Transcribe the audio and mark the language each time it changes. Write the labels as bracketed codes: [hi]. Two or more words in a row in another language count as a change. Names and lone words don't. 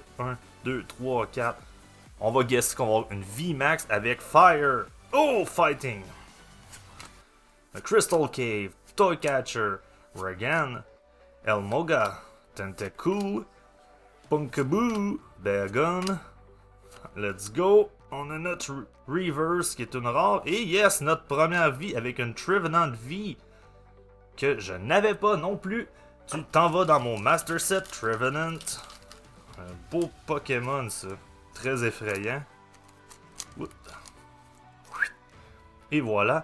[fr] 1, 2, 3, 4. On va guesser qu'on va avoir une vie max avec Fire. [en] Oh, Fighting. The Crystal Cave. Toy Catcher. Regan. Elmoga. Tentacool. Punkaboo. Bagon. Let's go. [fr] On a notre Reverse qui est une rare. Et yes, notre première vie avec une Trevenant V que je n'avais pas non plus. Tu t'en vas dans mon Master Set Trevenant. Un beau Pokémon ça. Très effrayant. Oups. Et voilà.